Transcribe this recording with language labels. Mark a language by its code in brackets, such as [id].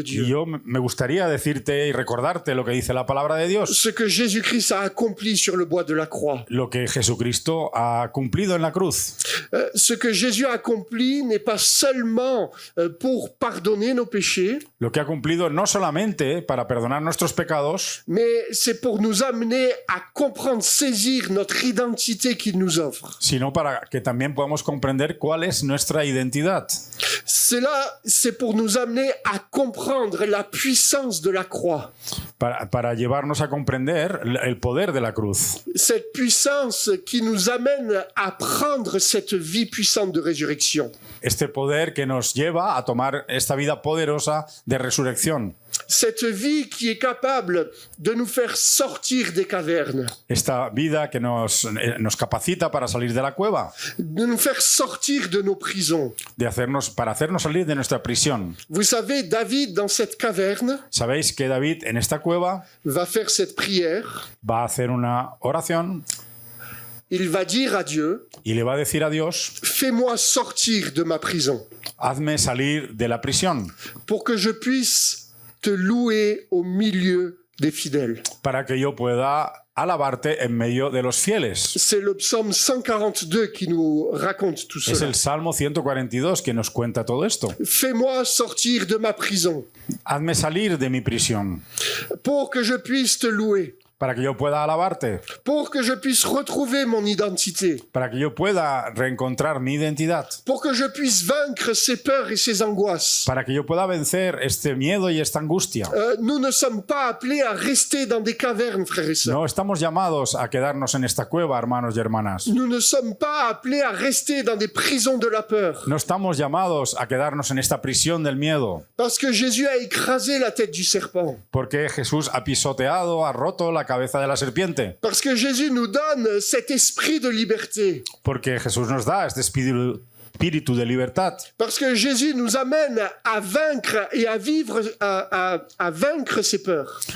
[es] Y [fr] Dieu. [es] yo me gustaría decirte y recordarte lo que dice la palabra de Dios, [fr] Ce que Jésus-Christ a accompli sur le bois de la croix. [es] lo que Jesucristo ha cumplido en la cruz. [fr] Ce que Jésus a accompli n'est pas seulement pour pardonner nos péchés, [es] Lo que ha cumplido no solamente para perdonar nuestros pecados, [fr] mais c'est pour nous amener à comprendre, saisir notre identité qu'il nous offre. [es] sino para que también podamos comprender cuál es nuestra identidad. [fr] Cela, c'est pour nous amener à comprendre la puissance de la croix. [es] Para llevarnos a comprender el poder de la cruz. [fr] Cette puissance qui nous amène à prendre cette vie puissante de résurrection. [es] Este poder que nos lleva a tomar esta vida poderosa de resurrección. [fr] Cette vie qui est capable de nous faire sortir des cavernes, [es] Esta vida que nos capacita para salir de la cueva, [fr] de nous faire sortir de nos prisons. [es] para hacernos salir de nuestra prisión. [fr] Vous savez, David, dans cette caverne, [es] Sabéis que David en esta cueva [fr] va faire cette prière [es] va a hacer una oración [fr] il va dire à Dieu, [es] y le va a decir a Dios, [fr] fais-moi sortir de ma prison [es] hazme salir de la prisión [fr] pour que je puisse te louer au milieu des fidèles. [es] para que yo pueda alabarte en medio de los fieles. [fr] C'est le psaume 142 qui nous raconte tout [es] Es [fr] cela. [es] el Salmo 142 que nos cuenta todo esto. [fr] Fais-moi sortir de ma prison [es] Hazme salir de mi prisión [fr] pour que je puisse te louer, [es] para que yo pueda alabarte, [fr] pour que je puisse retrouver mon identité, [es] para que yo pueda reencontrar mi identidad, [fr] pour que je puisse vaincre ces peurs et ces angoisses. [es] para que yo pueda vencer este miedo y esta angustia. [fr] Nous ne sommes pas appelés à rester dans des cavernes, frères et sœurs. [es] No estamos llamados a quedarnos en esta cueva, hermanos y hermanas. [fr] Nous ne sommes pas appelés à rester dans des prisons de la peur. [es] No estamos llamados a quedarnos en esta prisión del miedo, [fr] Parce que Jésus a écrasé la tête du serpent. [es] porque Jesús ha pisoteado, ha roto la cabeza de la serpiente, [fr] Parce que Jésus nous donne cet esprit de liberté. [es] porque Jesús nos da este espíritu de libertad, [fr] Parce que Jésus nous amène à vaincre et à vivre, à vaincre ces peurs.